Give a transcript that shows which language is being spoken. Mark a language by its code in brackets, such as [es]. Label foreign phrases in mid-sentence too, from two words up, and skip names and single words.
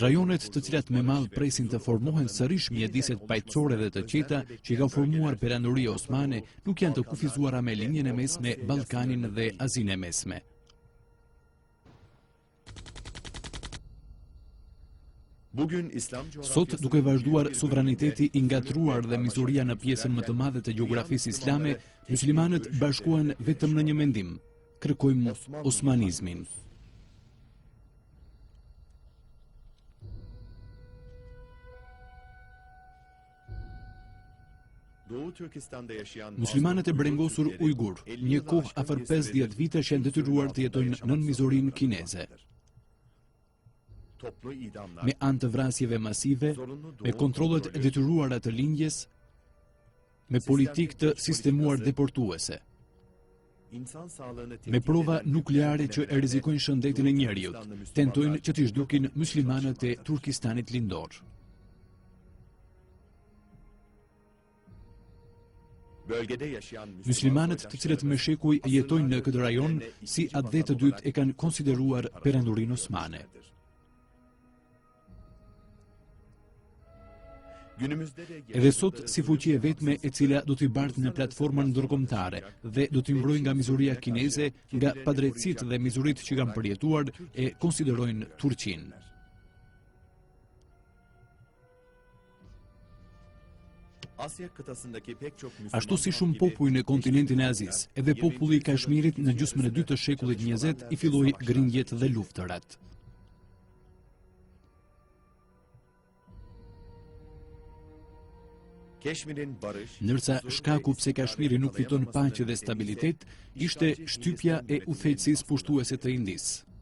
[sq] Rajonet të cilat me madh presin të formohen sërish mjediset pajtësore dhe të qeta që ka formuar perandoria osmane nuk janë të kufizuara me linjën e mesme, Ballkanin dhe Azinë e Mesme. [tr] bugün İslam [sq] Sot, duke vazhduar sovraniteti i ngatruar dhe mizuria në pjesën më të madhe të gjeografisë islame, muslimanët bashkohen vetëm në një mendim: kërkojmë osmanizmin. [tr] Doğu Türkistan'da yaşayan [sq] Muslimanët e brengosur ujgur, një kohë afër 50 vitesh janë detyruar të jetojnë nën mizorinë kineze, [tr] toplu idamlar, [sq] me anë të vrasjeve masive, me kontrollet e detyruara të lindjes, me politikë të sistemuar deportuese, [tr] insan sağlığını [sq] me prova nukleare që e rrezikojnë shëndetin e njerëzit, tentojnë që t'i zhdukin muslimanët e Turkistanit lindor. [tr] bölgede yaşayan [sq] Muslimanët të cilët me shekuj jetojnë në këtë rajon, si atë dhe të dytë e kanë konsideruar perandorinë osmane. [tr] Günümüzde de [sq] Edhe sot, si fuqi e vetme e cila do t'i bartë në platformën ndërkombëtare dhe do t'i mbrojë nga mizuria kineze, nga padrejtësitë dhe mizuritë që kanë përjetuar, e konsiderojnë Turqinë. [tr] Asya kıtasındaki pek çok Müslüman [sq] Ashtu si shumë popull në kontinentin e Azisë, edhe populli i Kashmirit në gjysmën e dytë të shekullit 20 i filloi grinjjet dhe luftërat. [tr] Keşmir'in barış, [sq] Ndërsa shkaku pse Kashmiri nuk fiton paqe dhe stabilitet, ishte shtypja e udhëheqësisë pushtuese të Indisë.